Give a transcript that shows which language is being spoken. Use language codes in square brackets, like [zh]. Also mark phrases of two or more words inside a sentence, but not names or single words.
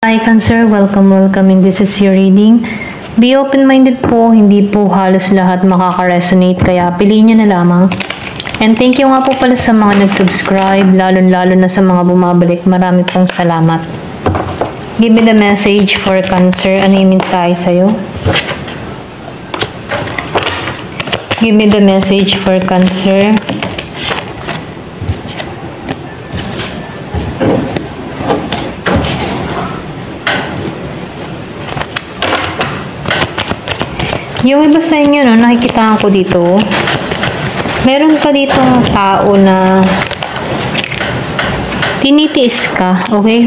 [en] Hi Cancer, welcome and this is your reading. Be open-minded [tl] po, hindi po halos lahat makaka-resonate kaya piliin nyo na lamang. [en] And thank you [tl] nga po pala sa mga nag-subscribe, lalo na sa mga bumabalik. Marami pong salamat. [en] Give me the message for Cancer. [tl] Ano yung mensahe sa'yo? [en] Give me the message for Cancer. [tl] Yung iba sa inyo, no, nakikita ko dito, meron ka ditong tao na tinitiis ka, okay?